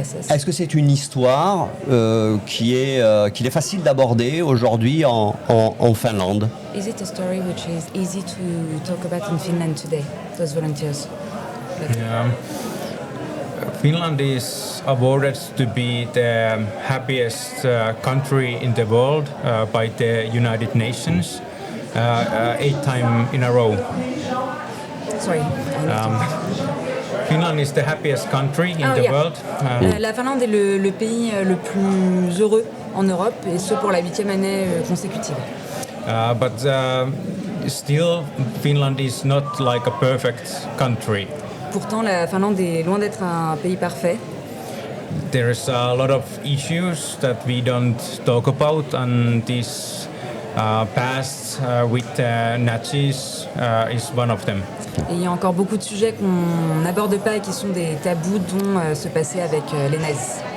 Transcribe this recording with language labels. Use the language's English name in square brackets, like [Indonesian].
[French] Est-ce que c'est une histoire qu'il est facile d'aborder aujourd'hui en Finlande? [English] Is it a story which is easy to talk about in Finland today, those volunteers? Finland is awarded to be the happiest country in the world by the United Nations 8 times in a row. Sorry. Finland is the happiest country in the world. [French] La Finlande est le pays le plus heureux en Europe, et ce pour la 8e année consécutive. [English] But still, Finland is not like a perfect country. [French] Pourtant, la Finlande est loin d'être un pays parfait. [English] There is a lot of issues that we don't talk about, and this past with Nazis is one of them. [French] Et il y a encore beaucoup de sujets qu'on n'aborde pas et qui sont des tabous, dont ce passé avec les nazis.